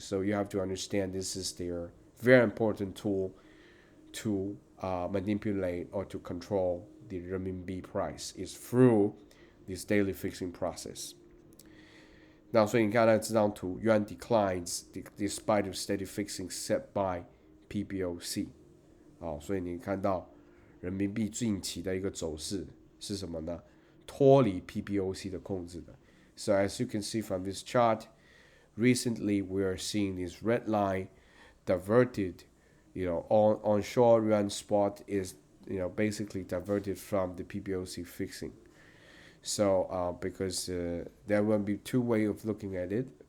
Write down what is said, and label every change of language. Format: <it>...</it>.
<en>So you have to understand this is their very important tool to manipulate or to control the renminbi price is through this daily fixing process.</en> <zh>那所以你看到这张图</zh> <en>yuan declines despite of steady fixing set by PBOC.</en> <zh>所以你看到人民币近期的一个走势是什么呢？脱离 PBOC 的控制的。</zh> <en>So as you can see from this chart, recently we are seeing this red line diverted, onshore yuan spot is, basically diverted from the PBOC fixing. So because there will be two ways of looking at it.</en>